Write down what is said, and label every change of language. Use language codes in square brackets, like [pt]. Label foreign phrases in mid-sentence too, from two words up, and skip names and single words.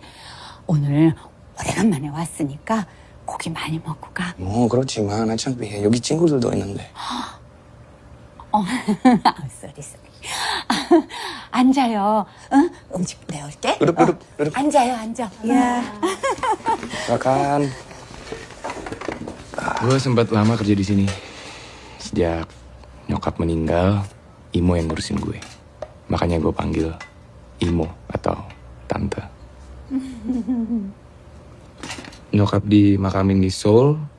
[ko] 오늘 오래간만에 왔으니까 고기 많이 먹고 가. 뭐 그렇지만 어차피 여기 친구들도 있는데. 쏘리. 앉아요. 응? 음식 내올게. 그룹. 앉아요, 앉아. 야. [id] Makan. Gue sempat lama kerja di sini. Sejak nyokap meninggal, Imo yang ngurusin gue. Makanya gue panggil Imo atau Tante. Nyokap dimakamin di Seoul.